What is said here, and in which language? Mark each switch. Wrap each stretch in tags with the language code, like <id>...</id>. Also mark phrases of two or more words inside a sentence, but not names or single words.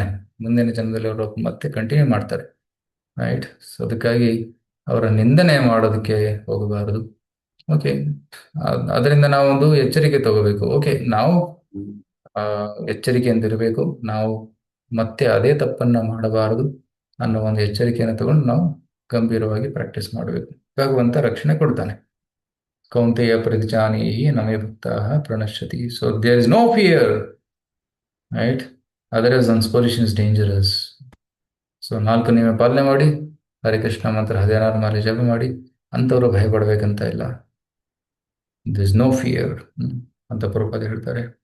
<kn>ಮುಂದಿನ ಜನ್ಮದಲ್ಲಿ ಅವರು ಮತ್ತೆ ಕಂಟಿನ್ಯೂ ಮಾಡ್ತಾರೆ.</kn> <en>right, so</en> <kn>ಅದಕ್ಕಾಗಿ ಅವರ ನಿಂದನೆ ಮಾಡೋದಕ್ಕೆ ಹೋಗಬಾರದು. ಓಕೆ, ಅದರಿಂದ ನಾವೊಂದು ಎಚ್ಚರಿಕೆ ತಗೋಬೇಕು. ಓಕೆ, ನಾವು ಎಚ್ಚರಿಕೆಯಿಂದಿರಬೇಕು. ನಾವು ಮತ್ತೆ ಅದೇ ತಪ್ಪನ್ನ ಮಾಡಬಾರದು ಅನ್ನೋ ಒಂದು ಎಚ್ಚರಿಕೆಯನ್ನು ತಗೊಂಡು ನಾವು ಗಂಭೀರವಾಗಿ ಪ್ರಾಕ್ಟೀಸ್ ಮಾಡಬೇಕು. ಭಗವಂತ ರಕ್ಷಣೆ ಕೊಡ್ತಾನೆ.</kn> <sa>ಕೌಂತೆಯ ಪ್ರತಿಜಾನೀಹಿ ನಮೇ ಭಕ್ತಾಃ ಪ್ರಣಶ್ಯತಿ.</sa> <en>so there is no fear, right? otherwise anspollution is dangerous.</en> <kn>ಸೊ 4 ನಿಯಮ ಪಾಲನೆ ಮಾಡಿ, ಹರೇ ಕೃಷ್ಣ ಮಂತ್ರ 16 ಮಾಲೆ ಜಪ ಮಾಡಿ. ಅಂಥವ್ರು ಭಯ ಪಡ್ಬೇಕಂತ ಇಲ್ಲ.</kn> <en>this is no fear</en> <kn>ಅಂತ ಪ್ರಭುಪಾದ ಹೇಳ್ತಾರೆ.</kn>